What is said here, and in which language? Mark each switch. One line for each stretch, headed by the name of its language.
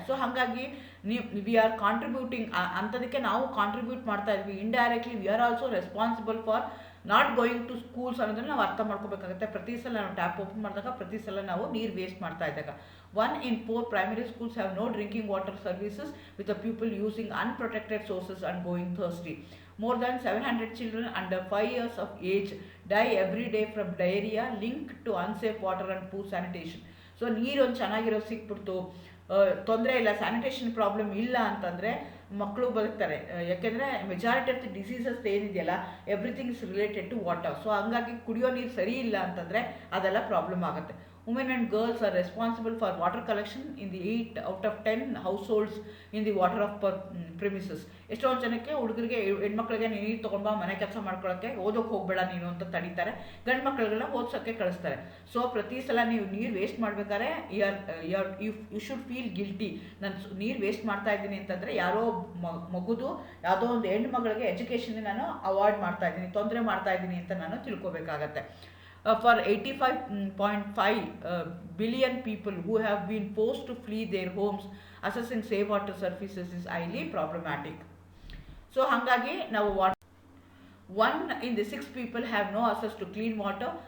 Kannada: So ಹಾಗಾಗಿ
English: we are contributing,
Kannada: ಅಂಥದಕ್ಕೆ ನಾವು contribute ಮಾಡ್ತಾ ಇದ್ವಿ.
English: indirectly we are also responsible for not going to schools
Kannada: ಅನ್ನೋದನ್ನು ನಾವು ಅರ್ಥ ಮಾಡ್ಕೋಬೇಕಾಗುತ್ತೆ. ಪ್ರತಿ ಸಲ ನಾವು ಟ್ಯಾಪ್ ಓಪನ್ ಮಾಡಿದಾಗ, ಪ್ರತಿ ಸಲ ನಾವು ನೀರು ವೇಸ್ಟ್ ಮಾಡ್ತಾ ಇದ್ದಾಗ
English: 1 in 4 primary schools have no drinking water services, with the pupil using unprotected sources and going thirsty. More than 700 children under 5 years of age die every day from diarrhea linked to unsafe water and poor sanitation.
Kannada: So ನೀರೊಂದು ಚೆನ್ನಾಗಿರೋದು ಸಿಕ್ಬಿಡ್ತು, ತೊಂದರೆ ಇಲ್ಲ, sanitation problem ಇಲ್ಲ ಅಂತಂದರೆ ಮಕ್ಕಳು ಬದುಕ್ತಾರೆ. ಯಾಕೆಂದರೆ
English: majority of the diseases
Kannada: ಏನಿದೆಯಲ್ಲ
English: Everything is related to water.
Kannada: So ಹಂಗಾಗಿ ಕುಡಿಯೋ ನೀರು ಸರಿ ಇಲ್ಲ ಅಂತಂದರೆ ಅದೆಲ್ಲ ಪ್ರಾಬ್ಲಮ್ ಆಗುತ್ತೆ.
English: Women and girls are responsible for water collection in the 8 out of 10 households in the water of premises.
Kannada: ಎಷ್ಟೊಂದು ಜನಕ್ಕೆ ಹುಡುಗರಿಗೆ ಹೆಣ್ಮಕ್ಳಿಗೆ ನೀರು ತೊಗೊಂಡ್ಬಾ ಮನೆ ಕೆಲಸ ಮಾಡ್ಕೊಳ್ಳೋಕ್ಕೆ, ಓದೋಕ್ಕೆ ಹೋಗಬೇಡ ನೀನು ಅಂತ ತಡೀತಾರೆ, ಗಂಡು ಮಕ್ಕಳಿಗೆಲ್ಲ ಓದ್ಸೋಕ್ಕೆ ಕಳಿಸ್ತಾರೆ. ಸೊ ಪ್ರತಿ ಸಲ ನೀವು ನೀರು ವೇಸ್ಟ್ ಮಾಡಬೇಕಾದ್ರೆ
English: You should feel guilty.
Kannada: ನಾನು ನೀರು ವೇಸ್ಟ್ ಮಾಡ್ತಾ ಇದ್ದೀನಿ ಅಂತಂದರೆ ಯಾರೋ ಮಗುದು ಯಾವುದೋ ಒಂದು ಹೆಣ್ಣು ಮಗಳಿಗೆ ಎಜುಕೇಷನ್ ನಾನು ಅವಾಯ್ಡ್ ಮಾಡ್ತಾ ಇದ್ದೀನಿ, ತೊಂದರೆ ಮಾಡ್ತಾ ಇದ್ದೀನಿ ಅಂತ ನಾನು ತಿಳ್ಕೊಬೇಕಾಗತ್ತೆ.
English: For 85.5 billion people who have been forced to flee their homes, accessing safe water services is highly problematic. So
Kannada: ಹಾಗಾಗಿ ನಾವು
English: 1 in the 6 people have no access to clean water.